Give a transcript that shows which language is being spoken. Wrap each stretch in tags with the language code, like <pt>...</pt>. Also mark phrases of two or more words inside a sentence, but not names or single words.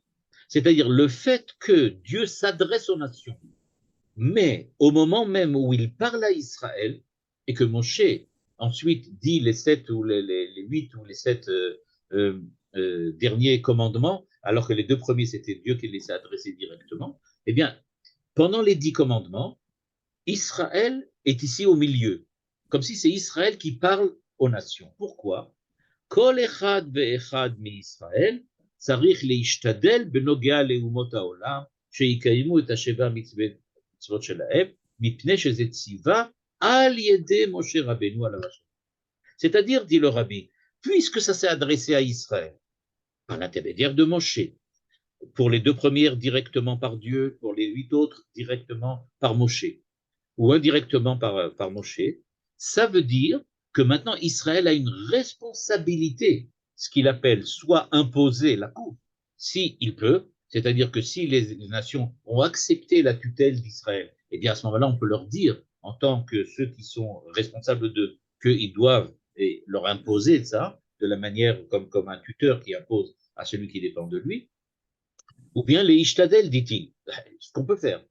<fr>C'est-à-dire le fait que Dieu s'adresse aux nations Mais au moment même où il parle à Israël, et que Moshe ensuite dit les 7 ou les 8 ou les 7 derniers commandements, alors que les 2 premiers c'était Dieu qui les a adressés directement, eh bien, pendant les 10 commandements, Israël est ici au milieu, comme si c'est Israël qui parle aux nations. Pourquoi?</fr> <he>כל אחד ואחד מישראל צריך להשתדל בנוגע לאומות העולם שיקיימו את השבע מצוות שלהם, מפני שזה ציווה על ידי משה רבנו עליו השלום.</he> <fr>C'est-à-dire, dit le rabbi, puisque ça s'est adressé à Israël, par l'intermédiaire de Moshe, pour les 2 premières directement par Dieu, pour les 8 autres directement par Moshe, ou indirectement par Moshe, ça veut dire que maintenant Israël a une responsabilité, ce qu'il appelle soit imposer la coupe, si il peut, c'est-à-dire que si les nations ont accepté la tutelle d'Israël, eh bien à ce moment-là, on peut leur dire, en tant que ceux qui sont responsables d'eux, qu'ils doivent leur imposer ça, de la manière comme un tuteur qui impose à celui qui dépend de lui, ou bien les ishtadel, dit-il, ce qu'on peut faire.</fr>